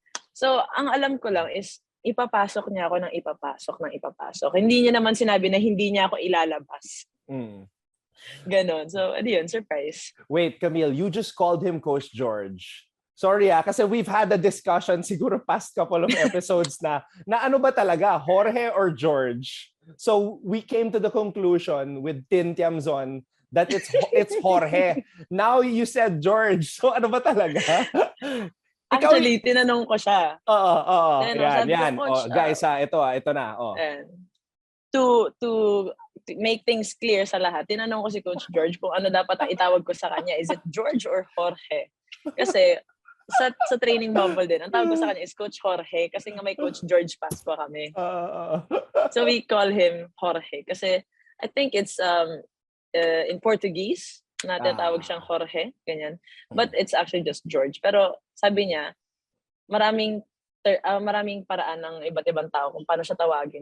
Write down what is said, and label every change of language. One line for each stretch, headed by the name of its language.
Filipino: So, ang alam ko lang is, ipapasok niya ako ng ipapasok. Hindi niya naman sinabi na hindi niya ako ilalabas. Ganon. So, yun, surprise.
English: Wait, Kamille, you just called him Coach George. Sorry kasi we've had a discussion siguro past couple of episodes
Filipino: na ano ba talaga,
English: Jorge or George? So we came to the conclusion with Tin Tiamzon that it's Jorge. Now you said George.
Filipino: So ano ba talaga? Actually, tinanong ko siya. Oo. Yan. Guys, ito na.
English: To make things clear
Filipino: sa lahat, tinanong ko si Coach George kung ano dapat ang itawag ko sa kanya.
English: Is it George or Jorge?
Filipino: Kasi sa training bubble din, ang tawag ko sa kanya is Coach Jorge kasi nga may Coach George Pasco kami.
English: So we call him Jorge kasi I think it's in Portuguese
Filipino: na tatawag siyang Jorge, ganyan.
English: But it's actually just George.
Filipino: Pero sabi niya, maraming paraan ng iba't ibang tao kung paano siya tawagin.